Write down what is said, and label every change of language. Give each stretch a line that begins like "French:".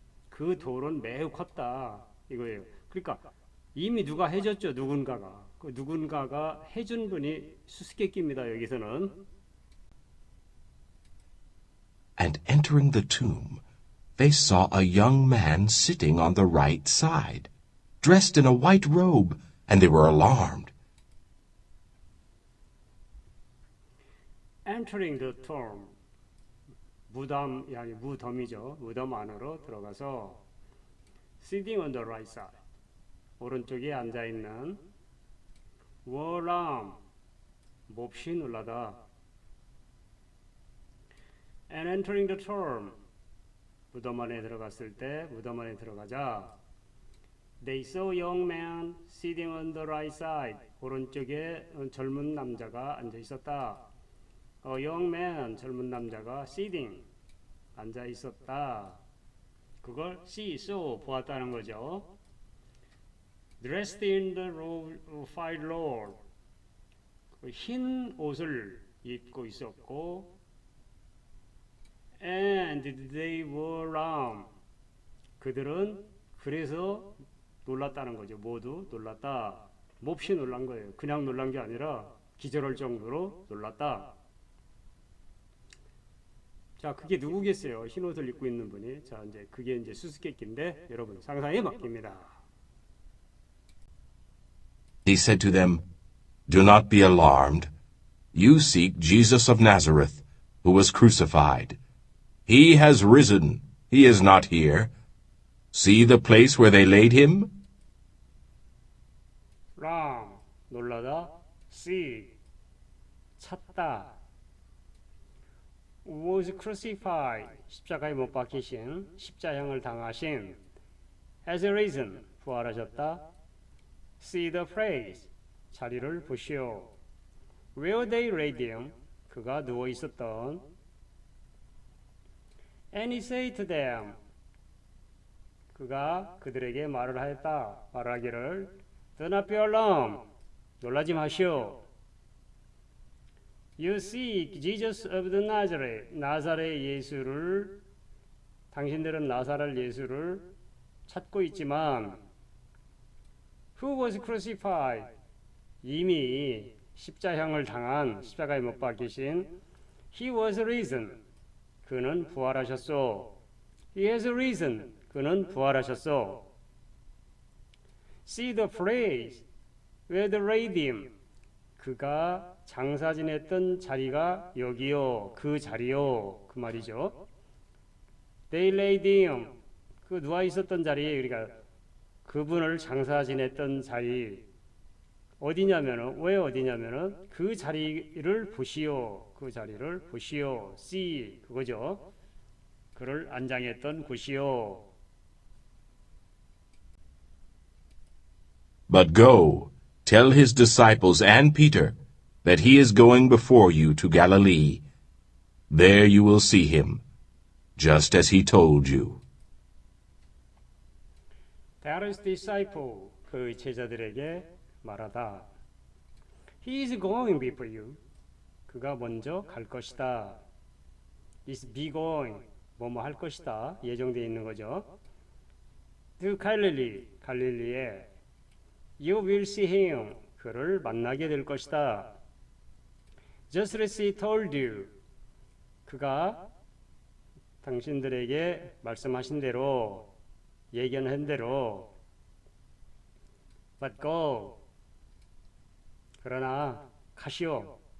Korean: 그 돌은 매우 컸다 이거예요. 그러니까 이미 누가 해줬죠. 누군가가. 그 누군가가 해준 분이 수수께끼입니다. 여기서는.
English: And entering the tomb, they saw a young man sitting on the right side, dressed in a white robe, and they were alarmed. entering the tomb,
Korean: 무덤이죠. 무덤 안으로 들어가서
English: sitting on the right side,
Korean: 오른쪽에 앉아 있는 월람, 몹시 놀라다.
English: and entering the tomb,
Korean: 무덤 안에 들어갔을 때, 무덤 안에 들어가자
English: they saw a young man sitting on the right side,
Korean: 오른쪽에 젊은 남자가 앉아 있었다.
English: young man,
Korean: 젊은 남자가
English: sitting,
Korean: 앉아 있었다. 그걸 see, saw, 보았다는 거죠.
English: dressed in the fine robe,
Korean: 흰 옷을 입고 있었고
English: and they were alarmed,
Korean: 그들은 그래서 놀랐다는 거죠. 모두 놀랐다. 몹시 놀란 거예요. 그냥 놀란 게 아니라 기절할 정도로 놀랐다. 자, 그게 누구겠어요? 흰 옷을 입고 있는 분이. 자, 이제 그게 이제 수수께끼인데 여러분 상상에 맡깁니다.
English: He said to them, Do not be alarmed. You seek Jesus of Nazareth, who was crucified. He has risen. He is not here. See the place where they laid him?
Korean: 람, 놀라다. see, 찾다.
English: was crucified,
Korean: 십자가에 못 박히신, 십자형을 당하신.
English: has risen,
Korean: 부활하셨다.
English: see the place,
Korean: 자리를 보시오.
English: where they laid him,
Korean: 그가 누워 있었던.
English: and he said to them,
Korean: 그가 그들에게 말을 하였다. 말하기를
English: Do not be alarmed,
Korean: 놀라지 마시오.
English: You seek Jesus of the Nazareth,
Korean: 나사렛 예수를, 당신들은 나사렛 예수를 찾고 있지만
English: Who was crucified,
Korean: 이미 십자형을 당한, 십자가에 못 박히신
English: He was risen,
Korean: 그는 부활하셨소.
English: He has risen,
Korean: 그는 부활하셨소.
English: See the place where they laid him,
Korean: 그가 장사 지냈던 자리가 여기요, 그 자리요, 그 말이죠.
English: They laid him,
Korean: 그 누워 있었던 자리에, 그러니까 그분을 장사 지냈던 자리 어디냐면은, 왜 어디냐면은 그 자리를 보시오, 그 자리를 보시오. See, 그거죠. 그를 안장했던 곳이요.
English: But go, tell his disciples and Peter that he is going before you to Galilee. There you will see him, just as he told you. Tell his disciple,
Korean: 그 제자들에게 말하다.
English: He is going before you.
Korean: 그가 먼저 갈 것이다.
English: is be going,
Korean: 뭐뭐 할 것이다. 예정되어 있는 거죠.
English: To Galilee,
Korean: 갈릴리에
English: You will see him,
Korean: 그를 만나게 될 것이다.
English: Just as he told you,
Korean: 그가 당신들에게 말씀하신 대로, 예견한 대로.
English: But go,
Korean: 그러나 가시오.